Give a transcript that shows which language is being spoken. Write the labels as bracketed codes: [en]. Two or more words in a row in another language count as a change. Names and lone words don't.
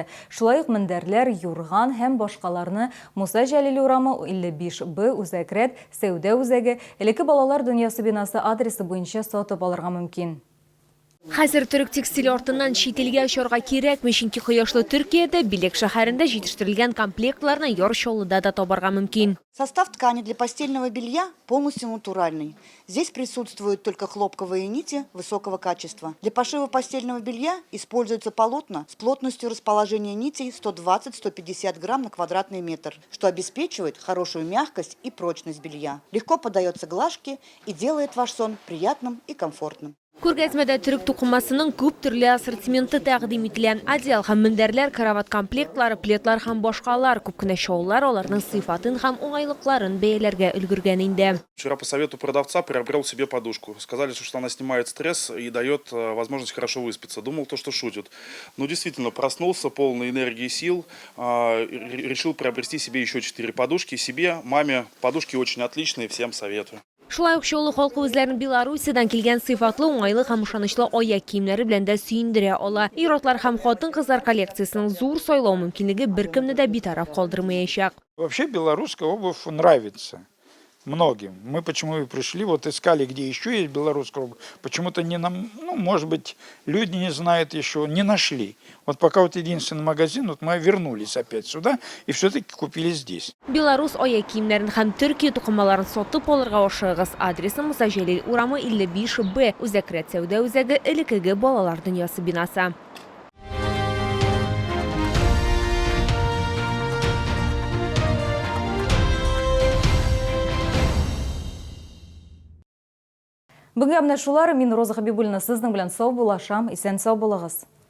[tt] Шулай ук мендәрләр, юрган һәм башкаларны Муса Җәлил урамы 55Б үзәкрәт сәүдә үзәге элекке балалар дөньясы бинасы адресы буенча сатып алырга мөмкин. Хәзер төрек текстиль артыннан чителгә очарга кирәкми, чөнки кояшлы Төркиядә Билек шәһәрендә җитештерелгән комплектларны яр Чаллыда да табарга мөмкин. [ru] Состав ткани для постельного белья полностью натуральный. Здесь присутствуют только хлопковые нити высокого качества. Для пошива постельного белья используются полотна с плотностью расположения нитей 120-150 грамм на квадратный метр, что обеспечивает хорошую мягкость и прочность белья. Легко поддается глажке и делает ваш сон приятным и комфортным. [tt] Күргәзмәдә төрек тукымасының күп төрле ассортименты тәкъдим ителгән. Одеял һәм мендәрләр, карават комплектлары, плетлар һәм башкалар. Күп кенә шоулар аларның сыйфатын һәм уңайлыкларын бәяләргә өлгергән инде. [ru] Вчера по совету продавца приобрел себе подушку. Сказали, что она снимает стресс и дает возможность хорошо выспаться. Думал, что шутят. Но действительно, проснулся полный энергии и сил. Решил приобрести себе еще 4 подушки. Себе, маме. Подушки очень отличные, всем советую. [tt] Шулай ук Чаллы халкы үзләрен Белоруссиядан килгән сыйфатлы, уңайлы һәм ышанычлы аяк киемнәре белән дә сөендерә ала. Ир-атлар һәм хатын-кызлар коллекциясының зур сайлау мөмкинлеге беркемне дә битараф калдырмаячак. [ru] Вообще белорусская обувь нравится многим. Мы почему и пришли, вот искали, где еще есть белорусская обувь. Почему-то не нам, может быть, люди не знают еще, не нашли. Вот пока вот единственный магазин, вот мы вернулись опять сюда и все-таки купили здесь. [tt] Белорус аяк киемнәрен һәм Төркия тукымаларын сатып алырга ашыгыз. Адресы Муса Җәлил урамы 55Б үзәкрәт сәүдә үзәге элеккеге балалар дөньясы бинасы. Бүгенге менә шулар, мин Роза Хабибуллина сезнең белән сау булашам, исән сау булыгыз.